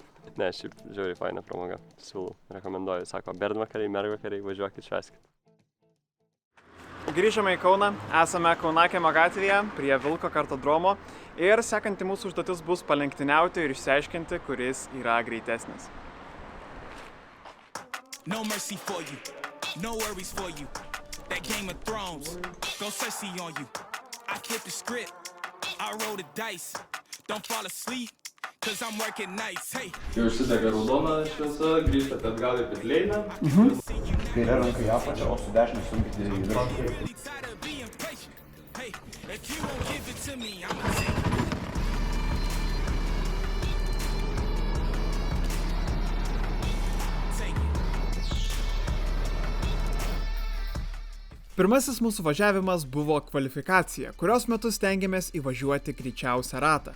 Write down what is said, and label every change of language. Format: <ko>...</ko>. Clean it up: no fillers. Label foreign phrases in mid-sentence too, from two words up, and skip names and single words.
<lt>Ne, šiaip žiauriai faina pramoga. Siūlau, rekomenduoju. Sako, bernvakariai, mergvakariai, važiuokit, švęskit. Grįžome į Kauną, esame Kaunakiemio gatvėje prie Vilko kartodromo ir sekanti mūsų užduotis bus palenktyniauti ir išsiaiškinti, kuris yra greitesnis.</lt> <en>No mercy for you, no worries for you. That Game of Thrones, go Cersei on you. I flipped the script, I rolled the dice. Don't fall asleep, cause I'm working nights. Hey.</en> <lt>Kai užsidega raudona šviesa, grįžtate atgal į pitleiną. Kairė ranka į apačią, o su dešinė sunkite į viršų.</lt> <en>Hey, if you won't give it to me, I'ma take it.</en> <lt>Pirmasis mūsų važiavimas buvo kvalifikacija, kurios metu stengiamės įvažiuoti greičiausią ratą.</lt>